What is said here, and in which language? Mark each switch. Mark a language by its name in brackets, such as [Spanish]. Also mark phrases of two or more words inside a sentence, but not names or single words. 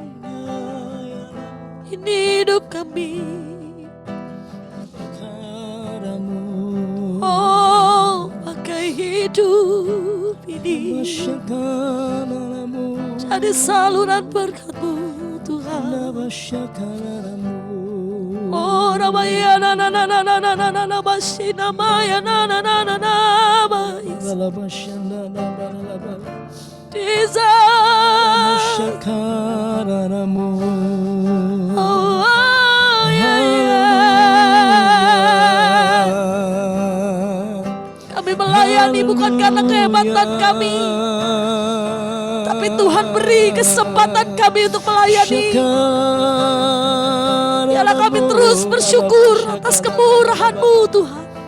[Indonesian] Ini hidup kami. Oh, pakai hidup ini jadi saluran berkat-Mu Tuhan. Oh, Ramaya na na na na na na na na na Bashina Maya na na na na na Jesus. Oh, yeah, yeah. Kami melayani bukan karena kehebatan kami, tapi Tuhan beri kesempatan kami untuk melayani. Biarlah kami terus bersyukur atas kemurahan-Mu Tuhan.